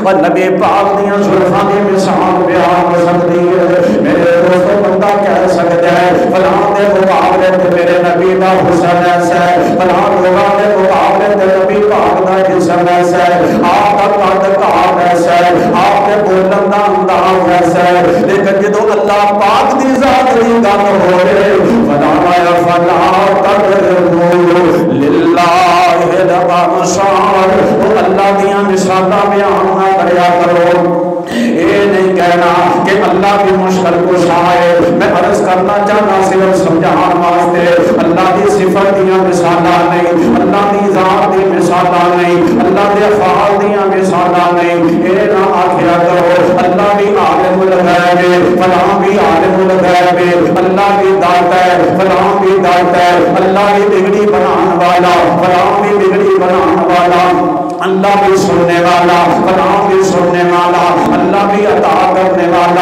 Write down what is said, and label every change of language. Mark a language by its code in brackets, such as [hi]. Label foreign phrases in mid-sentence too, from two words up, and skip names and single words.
[pa] نبی پاک دیاں زلفاں دی مثال بیان ہو سکتی ہے میرے دوستو بندہ کہہ سکتا ہے فلاں دے مقابلے تے میرے نبی دا حسن ایسا ہے فلاں لوگاں دے مقابلے تے نبی پاک دا جسم ایسا ہے [ur] آپ کا قد قامت ایسا ہے [pa] آپ کے بولن دا انداز ایسا ہے لیکن جدو اللہ پاک دی ذات دی گل ہوئے [ar] فلا تضربوا للہ الامثال [pa] وہ اللہ دیاں مثالاں بیان نہ کریا کرو یہ نہیں کہنا کہ اللہ کی مشکل کشا ہے میں عرض کرنا چاہنا صرف سمجھان واسطے اللہ کی صفت دیاں مثالاں نہیں اللہ کی ذات دی مثالاں نہیں اللہ کے افعال دیاں مثالاں نہیں یہ نہ آکھیا کرو اللہ بھی عالم الغیب ہے فلاں بھی عالم الغیب ہے اللہ بھی داتا ہے فلاں بھی داتا ہے اللہ بھی بگڑی بنان والا فلاں بھی بگڑی بنان والا اللہ بھی سننے والا فلاں بھی سننے والا اللہ بھی عطا کرنے والا